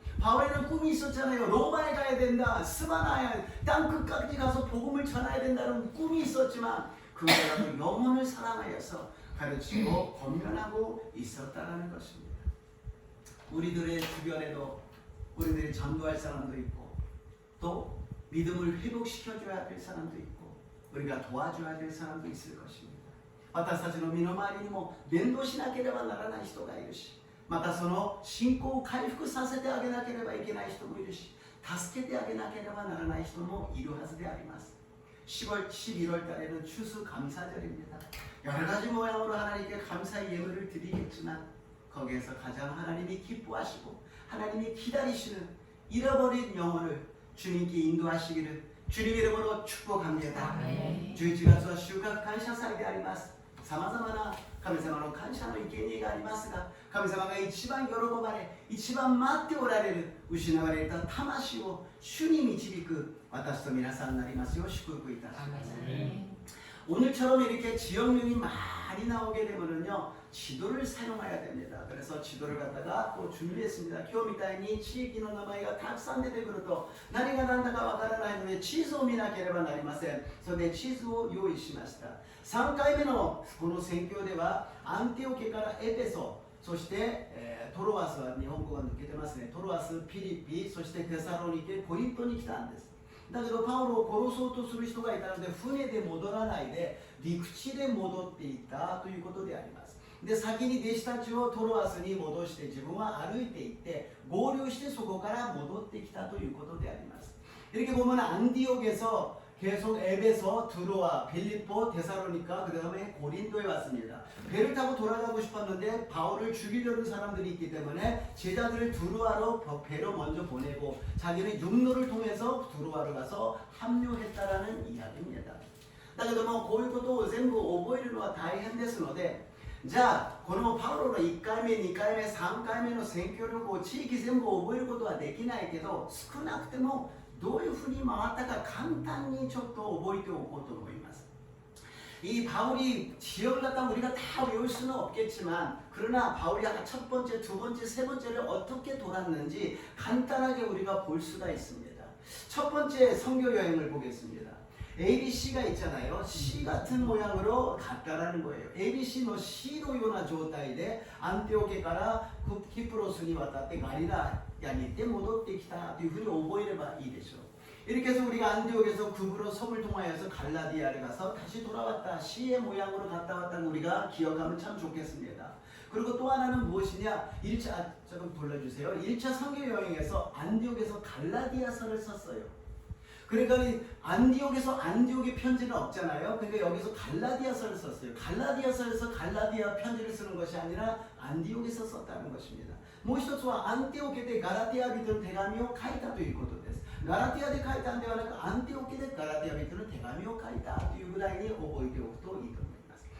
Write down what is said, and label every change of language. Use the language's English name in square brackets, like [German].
[Korean] 바울에는 꿈이 있었잖아요. 로마에 가야 된다, 스바나야, 땅 끝까지 가서 복음을 전해야 된다는 꿈이 있었지만 그보다도 영혼을 사랑하여서 가르치고 권면하고 있었다는 것입니다. 우리들의 주변에도 우리들이 전도할 사람도 있고 또 믿음을 회복시켜줘야 될 사람도 있고 우리가 도와줘야 될 사람도 있을 것입니다. 私たちの身の回りにも伝道しなければならない人がいるし、またその信仰を回復させてあげなければいけない人もいるし、助けてあげなければならない人もいるはずであります。 10월, 11월 달에는 추수감사절입니다. 여러 가지 모양으로 하나님께 감사의 예물을 드리겠지만 거기에서 가장 하나님이 기뻐하시고 하나님이 기다리시는 잃어버린 영혼을 주님께 인도하시기를 주님 이름으로 축복합니다. 주의 가서 주가 감사사이であります。 [Japanese] 様々な神様の感謝の生贄がありますが、神様が一番喜ばれ、一番待っておられる失われた魂を主に導く私と皆さんになりますよう祝福いたします。 [Korean] 오늘처럼 이렇게 지역명이 많이 나오게 되면은요 지도를 사용해야 됩니다. 그래서 지도를 갖다가 또 준비했습니다. [Japanese] 今日みたいに地域の名前がたくさん出てくると何が何だかわからないので地図を見なければなりません。それで地図を用意しました。3回目のこの宣教ではアンティオケからエペソ、そして、トロアスは日本語が抜けてますね。トロアス、ピリピ、そしてテサロニケ、コリントに来たんです。だけどパウロを殺そうとする人がいたので船で戻らないで陸地で戻っていったということであります。で先に弟子たちをトロアスに戻して自分は歩いていって合流してそこから戻ってきたということであります。 [Korean] 이렇게 보면 안디옥에서 계속 에베소, 드로아, 빌립보, 데살로니가 그 다음에 고린도에 왔습니다. 배를 타고 돌아가고 싶었는데 바울을 죽이려는 사람들이 있기 때문에 제자들을 드로아로 배로 먼저 보내고 자기는 육로를 통해서 드로아로 가서 합류했다라는 이야기입니다. [Japanese] だけどもこういうことを全部覚えるのは大変ですので、じゃあこのパウロの1回目、2回目、3回目の宣教旅行地域全部覚えることはできないけど少なくてもどういうふうに回ったか簡単にちょっと覚えておこうと思います。 [Korean] 이 바울이 지역을 갖다 우리가 다 외울 수는 없겠지만 그러나 바울이 첫 번째, 두 번째, 세 번째를 어떻게 돌았는지 간단하게 우리가 볼 수가 있습니다. 첫 번째 선교 여행을 보겠습니다. ABC가 있잖아요. C 같은 모양으로 갔다라는 거예요. [Japanese] ABCの C로ような状態でアンテオケからキプロスに渡ってガリラヤに行って戻ってきたというふうに覚えればいいでしょう。 [Korean] 이렇게 해서 우리가 안디옥에서 급으로 섬을 통하여서 갈라디아를 가서 다시 돌아왔다. C의 모양으로 갔다 왔다는 우리가 기억하면 참 좋겠습니다. 그리고 또 하나는 무엇이냐? 1차 조금 돌려주세요. 1차 선교 여행에서 안디옥에서 갈라디아서를 썼어요. 그러니까 안디옥에서 안디옥의 편지는 없잖아요. 그러니까 여기서 갈라디아서를 썼어요. 갈라디아서에서 갈라디아 편지를 쓰는 것이 아니라 안디옥에서 썼다는 것입니다. [Japanese] もう一つはアンティオケでガラティア人の手紙を書いたということです。ガラティアで書いたんではなく、アンティオケでガラティア人の手紙を書いたというぐらいに覚えておくといいと思います。